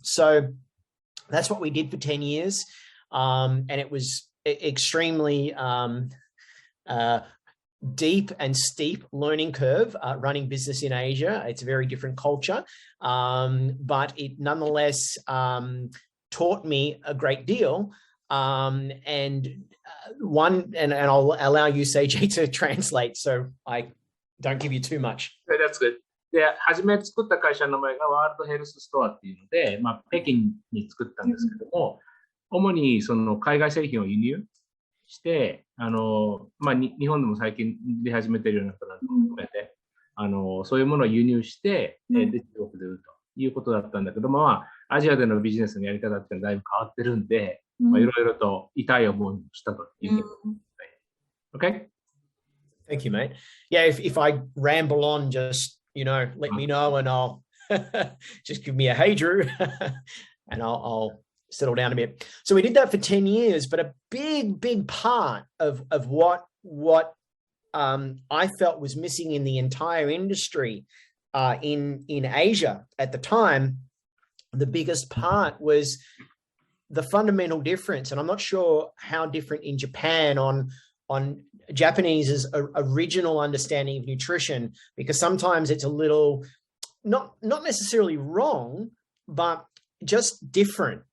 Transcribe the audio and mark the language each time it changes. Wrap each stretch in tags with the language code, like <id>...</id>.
<en>So that's what we did for 10 years. And it was extremely deep and steep learning curve running business in Asia. It's a very different culture, but it nonetheless taught me a great deal. And I'll allow you, Seiji, to translate, so I don't give you too much. That's good.</en> <ja>で、初め作った会社の名前がワールドヘルスストアっていうので、北京に作ったんですけども、主にその海外製品を輸入して、日本でも最近出始めているようなプラントを含めて、そういうものを輸入して、で、中国で売るということだったんだけども、アジアでのビジネスのやり方っていうのはだいぶ変わってるんで、いろいろと痛い思いをしたという。</ja> <en>Okay? Thank you, mate. Yeah, if I ramble on, just, let me know and I'll just give me a hey, Drew, and I'll settle down a bit. So we did that for 10 years, but a big part of what I felt was missing in the entire industry in Asia at the time, the biggest part was the fundamental difference. And I'm not sure how different in Japan on Japanese's original understanding of nutrition, because sometimes it's a little, not necessarily wrong, but just different.</en>